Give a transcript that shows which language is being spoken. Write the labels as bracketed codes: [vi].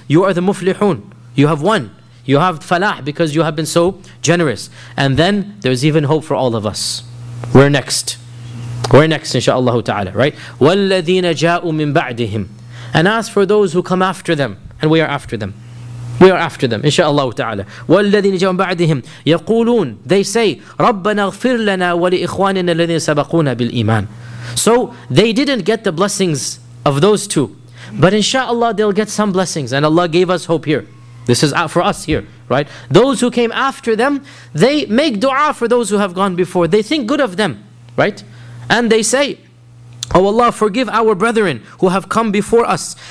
[en] You are the muflihun. You have won. You have falah because you have been so generous. And then there's even hope for all of us. We're next. We're next, inshaAllah ta'ala, right? [ar] وَالَّذِينَ جَاءُوا مِنْ بَعْدِهِمْ. [en] And as for those who come after them, and we are after them. We are after them, inshaAllah ta'ala. [ar] وَالَّذِينَ جَاءُوا مِنْ بَعْدِهِمْ يَقُولُونَ. [en] They say, [ar] رَبَّنَا اغْفِرْ لَنَا وَلِإِخْوَانِنَا الَّذِينَ سَبَقُونَا بِالْإِيمَانِ. [en] So they didn't get the blessings of those two. But inshaAllah they'll get some blessings. And Allah gave us hope here. This is for us here, right? Those who came after them, they make dua for those who have gone before. They think good of them, right? And they say, oh Allah, forgive our brethren who have come before us.